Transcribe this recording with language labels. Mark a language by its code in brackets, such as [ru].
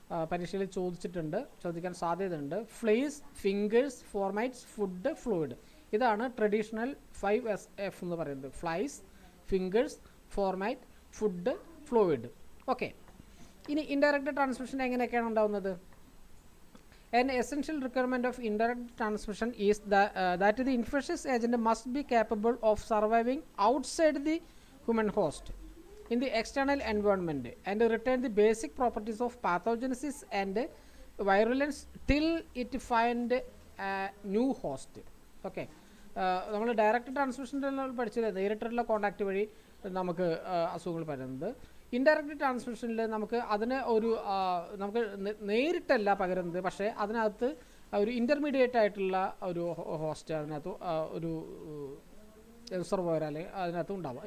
[ml] പരീക്ഷയിൽ ചോദിക്കാൻ സാധ്യതയുണ്ട്. ഫ്ലേസ്, ഫിംഗേഴ്സ്, ഫോർമൈറ്റ്സ്, ഫുഡ്, ഫ്ലൂയിഡ്. ഇതാണ് ട്രഡീഷണൽ 5 F എന്ന് പറയുന്നത്. Flies, fingers, ഫോർമൈറ്റ്, food, fluid. Okay, ഇനി ഇൻഡയറക്റ്റ് ട്രാൻസ്മിഷൻ എങ്ങനെയൊക്കെയാണ് ഉണ്ടാകുന്നത്? [en] An essential requirement of indirect transmission is that the infectious agent must be capable of surviving outside the human host in the external environment and retain the basic properties of pathogenesis and virulence till it find a new host. [ml] Okay, നമ്മൾ direct ട്രാൻസ്മിഷനിൽ പഠിച്ചത് നേരിട്ടുള്ള contact വഴി നമുക്ക് അസുഖങ്ങൾ പകരുന്നത്. Indirect ട്രാൻസ്മിഷനിൽ നമുക്ക് അതിന് നമുക്ക് നേരിട്ടല്ല പകരുന്നത്, പക്ഷേ അതിനകത്ത് ഒരു ഇൻ്റർമീഡിയറ്റ് ആയിട്ടുള്ള ഒരു ഹോസ്റ്റ് അതിനകത്ത് ഒരു റിസർവോയർ അല്ലെങ്കിൽ അതിനകത്ത് ഉണ്ടാവാം.